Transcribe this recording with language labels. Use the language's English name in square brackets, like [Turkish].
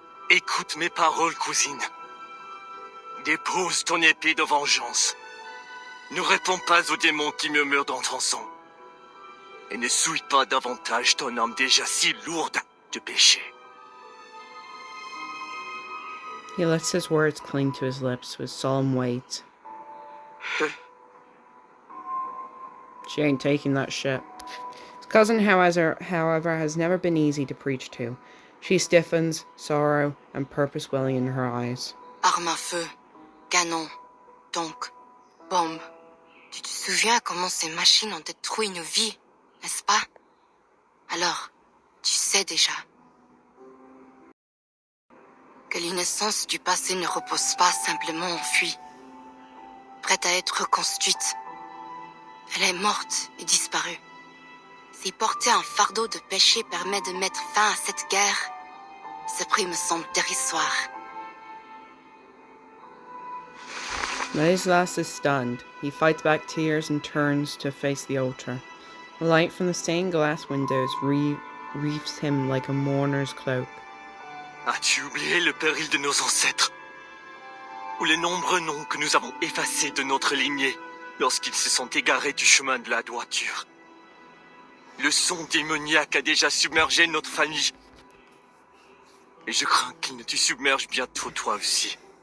[French] Écoute mes paroles, cousine. Dépose ton épée de vengeance. Ne réponds pas aux démons qui murmurent dans ton sang. Et ne souille pas davantage ton âme déjà si lourde de péché. [English] He lets his words cling to his lips with solemn weight. She ain't taking that shit. His cousin, however, has never been easy to preach to. She stiffens, sorrow and purpose welling in her eyes. [French] Arme à feu, canon, tank, bombe. Tu te souviens comment ces machines ont détruit nos vies, n'est-ce pas? Alors, tu sais déjà que l'innocence du passé ne repose pas simplement enfuie, prête à être reconstruite. Elle est morte et disparue. Si porter un fardeau de péché permet de mettre fin à cette guerre, ce prix me semble dérisoire. [English] Ladislas is stunned. He fights back tears and turns to face the altar. The light from the stained glass windows wreaths him like a mourner's cloak. [French] As-tu oublié le péril de nos ancêtres? Ou les nombreux noms que nous avons effacés de notre lignée lorsqu'ils se sont égarés du chemin de la droiture? Le son démoniaque a déjà submergé notre famille. Et je crains qu'il ne te submerge bientôt toi aussi.